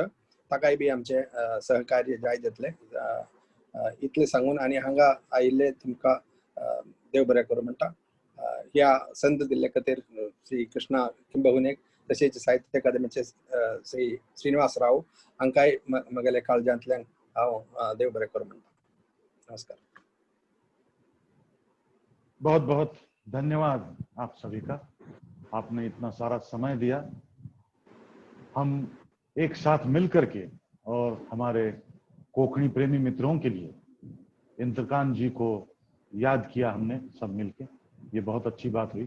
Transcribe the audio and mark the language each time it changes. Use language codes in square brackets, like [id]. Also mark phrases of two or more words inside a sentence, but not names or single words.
[kok] ताकाय बी आमचे सहकार्य जाय जातले. इतले सांगून आनी हांगा आयिल्ले तुमकां देव बरें करूं म्हणटा. ह्या संद दिल्ले खातीर श्री कृष्णा किंबहुनेक तशेंच साहित्य अकादमीचे श्री श्रीनिवास राव हांकांय म्हगेले काळजांतल्यान हांव देव बरें करूं म्हणटा. नमस्कार. [hi] बहुत बहुत धन्यवाद आप सभी का, आपने इतना सारा समय दिया। हम एक साथ मिल करके और हमारे कोंकणी प्रेमी मित्रों के लिए इंद्रकांत जी को याद किया हमने सब मिलके, ये बहुत अच्छी बात हुई।